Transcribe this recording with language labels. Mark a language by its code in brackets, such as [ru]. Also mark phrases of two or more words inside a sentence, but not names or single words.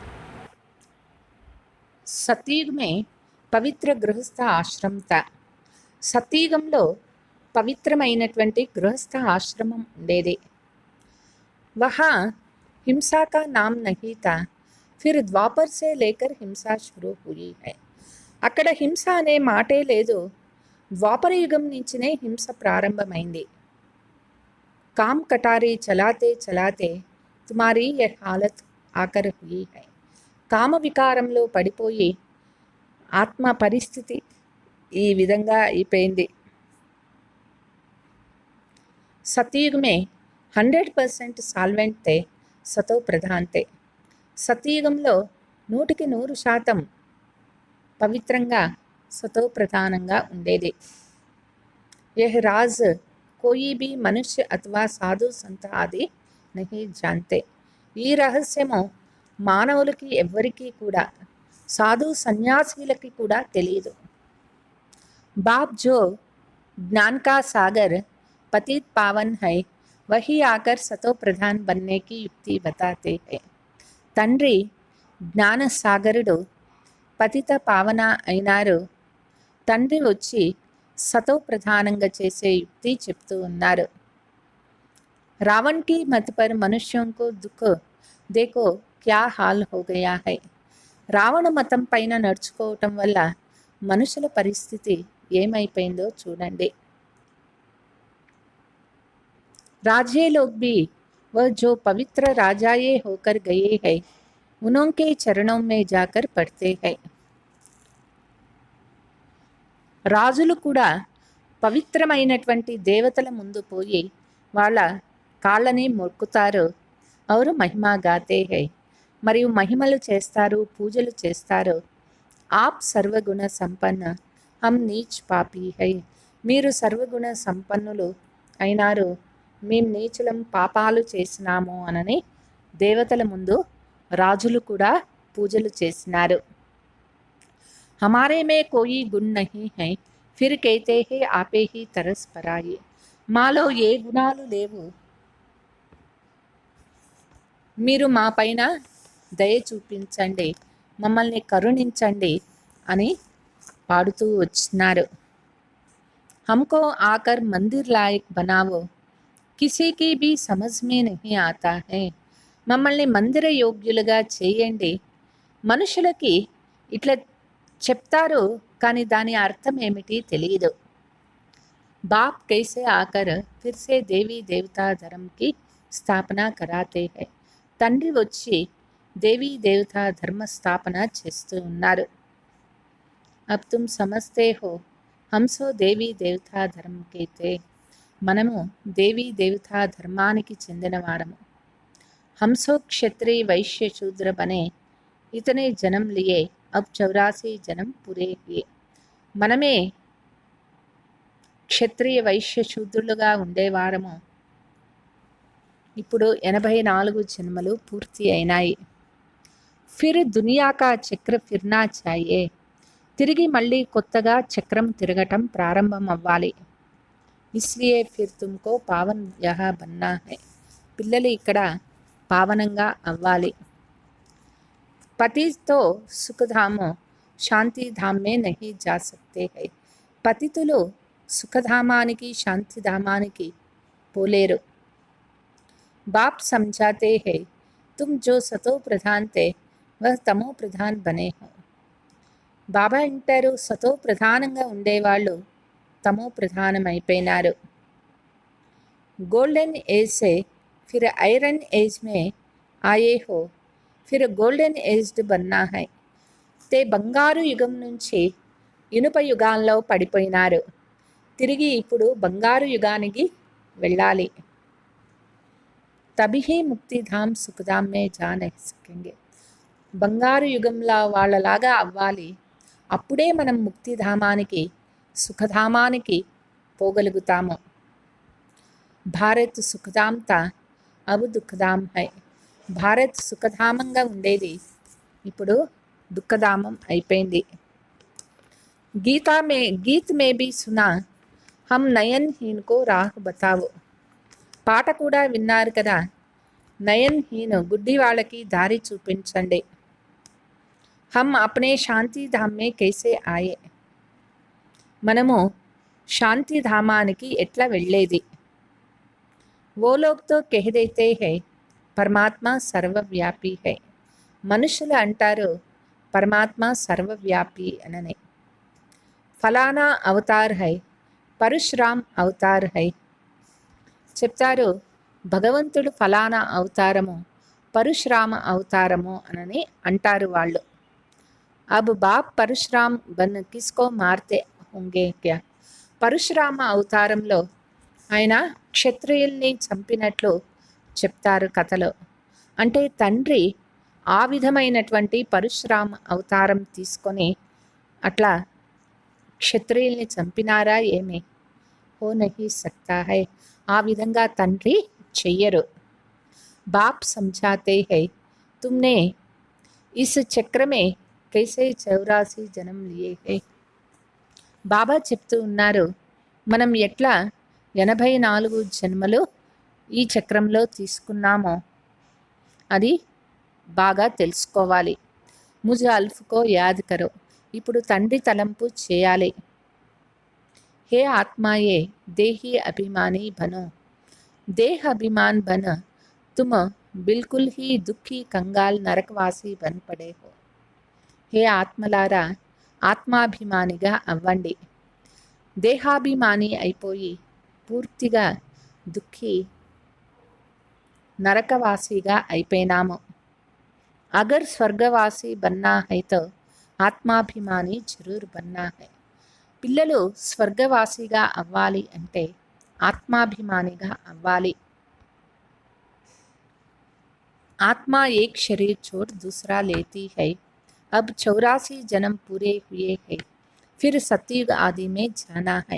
[hi] सतयुग में पवित्र गृहस्थ आश्रम था. [te] సతయుగంలో పవిత్రమైనటువంటి గృహస్థ ఆశ్రమం ఉండేది. [hi] वहाँ हिंसा का नाम नहीं था, फिर द्वापर से लेकर हिंसा शुरू हुई है. [te] అక్కడ హింస అనే మాటే లేదు, ద్వాపర యుగం నుంచినే హింస ప్రారంభమైంది. [hi] काम कटारे चलाते चलाते तुम्हारी ये हालत आकर हुई है. [te] కామ వికారంలో పడిపోయి ఆత్మ పరిస్థితి ఈ విధంగా అయిపోయింది. [hi] सतयुग में 100% सॉल्वेंट थे, सतो प्रधान थे. [te] సతయుగంలో 100% పవిత్రంగా సతో ప్రధానంగా ఉండేది. [hi] यह राज कोई भी मनुष्य अथवा साधु संत आदि नहीं जानते. [te] ఈ రహస్యము మానవులకి ఎవ్వరికీ కూడా, సాధు సన్యాసీలకి కూడా తెలియదు. [hi] बाप जो ज्ञान का सागर पतित पावन है, वही आकर सतो प्रधान बनने की युक्ति बताते हैं. [te] తండ్రి జ్ఞాన సాగరుడు, పతిత పావన అయినారు. తండ్రి వచ్చి సతో ప్రధానంగా చేసే యుక్తి చెప్తూ ఉన్నారు. [hi] रावण की मत पर मनुष्यों को दुख देखो क्या हाल हो गया है. [te] రావణ మతం పైన నడుచుకోవటం వల్ల మనుషుల పరిస్థితి ఏమైపోయిందో చూడండి. [hi] राजे लोग भी वह जो पवित्र राजाए होकर गए हैं, उनके चरणों में जाकर पढ़ते हैं. [te] రాజులు కూడా పవిత్రమైనటువంటి దేవతల ముందు పోయి వాళ్ళ కాళ్ళని మొక్కుతారు. [hi] और महिमा गाते हैं, [te] మరియు మహిమలు చేస్తారు, పూజలు చేస్తారు. [hi] आप सर्वगुण संपन्न, हम नीच पापी है. [te] మీరు సర్వగుణ సంపన్నులు అయినారు, మేము నీచులం, పాపాలు చేసినాము అనని దేవతల ముందు రాజులు కూడా పూజలు చేసినారు. [hi] हमारे में कोई गुण नहीं है, फिर कहते हैं आपे ही तरस पराये. [te] మాలో ఏ గుణాలు లేవు, మీరు మా పైన దయ చూపించండి, మమ్మల్ని కరుణించండి అని పాడుతూ వచ్చినారు. [hi] हमको आकर मंदिर लायक बनावो, किसी की भी समझ में नहीं आता है. [te] మమ్మల్ని మందిర యోగ్యులుగా చేయండి. మనుషులకి ఇట్లా చెప్తారు, కానీ దాని అర్థం ఏమిటి తెలియదు. [hi] बाप कैसे आकर फिर से देवी देवता धर्म की स्थापना कराते हैं. [te] తండ్రి వచ్చి దేవీ దేవతా ధర్మ స్థాపన చేస్తూ ఉన్నారు. [hi] अब तुम समझते हो हम सो देवी देवता धर्म के थे. [te] మనము దేవీ దేవతా ధర్మానికి చెందిన వారము. [hi] हम सो क्षत्रिय वैश्य शूद्र बने, इतने जन्म लिए, अब 84 जन्म पूरे किए. [te] మనమే క్షత్రియ వైశ్య శూద్రులుగా ఉండేవారము, ఇప్పుడు 84 జన్మలు పూర్తి అయినాయి. [hi] फिर दुनिया का चक्र फिरना चाये. [te] తిరిగి మళ్ళీ కొత్తగా చక్రం తిరగటం ప్రారంభం అవ్వాలి. [hi] इसलिए फिर तुमको पावन यहाँ बनना है. [te] పిల్లలు ఇక్కడ పావనంగా అవ్వాలి. [hi] पतितो सुखधामो शांतिधाम में नहीं जा सकते है. [te] పతితులు సుఖధామానికి శాంతిధామానికి పోలేరు. [hi] बाप समझाते हैं तुम जो सतो प्रधान थे वह तमो प्रधान बने हो. [te] బాబా అంటారు, సతో ప్రధానంగా ఉండేవాళ్ళు తమో ప్రధానమైపోయినారు. [en] golden age [hi] से फिर [en] iron age [hi] में आए हो, फिर [en] golden aged [hi] बनना है. [te] తే బంగారు యుగం నుంచి ఇనుప యుగాల్లో పడిపోయినారు, తిరిగి ఇప్పుడు బంగారు యుగానికి వెళ్ళాలి. [hi] तभी ही मुक्तिधाम सुखधाम में जा नहीं सकेंगे. [te] బంగారు యుగంలో వాళ్ళలాగా అవ్వాలి, అప్పుడే మనం ముక్తిధామానికి సుఖధామానికి పోగలుగుతాము. [hi] भारत सुखधाम था अब दुःखधाम है. [te] భారత్ సుఖధామంగా ఉండేది, ఇప్పుడు దుఃఖధామం అయిపోయింది. [hi] गीत में भी सुना हम नयन हीन को राह बतावो. [te] పాట కూడా విన్నారు కదా, [hi] नयन हीन [te] గుడ్డి వాళ్ళకి దారి చూపించండి. [hi] हम अपने शांतिधाम में कैसे आये. [te] మనము శాంతిధామానికి ఎట్లా వెళ్ళేది? [hi] वो लोग तो कह देते हैं परमात्मा सर्वव्यापी है. [te] మనుషులు అంటారు పరమాత్మ సర్వవ్యాపి అనని. [hi] फलाना अवतार है, परशुराम अवतार है. [te] చెప్తారు భగవంతుడు ఫలానా అవతారము, పరశురామ అవతారము అనని అంటారు వాళ్ళు. [hi] अब बाप परशुराम बन किसको मारते होंगे क्या? [te] పరశురామ అవతారంలో ఆయన క్షత్రియుల్ని చంపినట్లు చెప్తారు కథలో. అంటే తండ్రి ఆ విధమైనటువంటి పరశురామ అవతారం తీసుకొని అట్లా క్షత్రియుల్ని చంపినారా ఏమి? [hi] हो नहीं सकता है. [te] ఆ విధంగా తండ్రి చెయ్యరు. [hi] बाप समझाते हैं तुमने इस चक्र में कैसे 84 జన్మ लिए है. [te] బాబా చెప్తూ ఉన్నారు మనం ఎట్లా 84 జన్మలు ఈ చక్రంలో తీసుకున్నామో అది బాగా తెలుసుకోవాలి. [hi] मुझ अल्फ को याद करो. [te] ఇప్పుడు తండ్రి తలంపు చేయాలి. [hi] हे आत्माये देही अभिमानी बनो. देह अभिमान बन तुम बिल्कुल ही दुखी कंगाल नरकवासी बन पड़े हो. [te] हे ఆత్మలారా ఆత్మాభిమానిగా అవ్వండి. దేహాభిమాని అయిపోయి పూర్తిగా దుఃఖి నరకవాసిగా అయిపోయినాము. [hi] अगर स्वर्गवासी बनना है तो आत्माभिमानी जरूर बनना है. [te] పిల్లలు స్వర్గవాసిగా అవ్వాలి అంటే ఆత్మాభిమానిగా అవ్వాలి. [hi] आत्मा एक शरीर छोड़ दूसरा लेती है. अब 84 जन्म पूरे हुए हैं. फिर सतयुग आदि में जाना है.